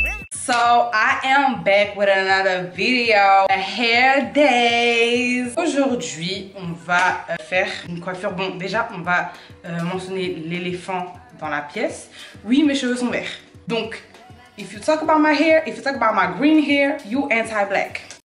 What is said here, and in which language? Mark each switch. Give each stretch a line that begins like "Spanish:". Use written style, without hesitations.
English: So I am back with another video, hair days.
French: Aujourd'hui, on va faire une coiffure. Bon, déjà, on va mentionner l'éléphant dans la pièce. Oui, mes cheveux sont verts. Donc,
English: if you talk about my hair, if you talk about my green hair, you anti-black.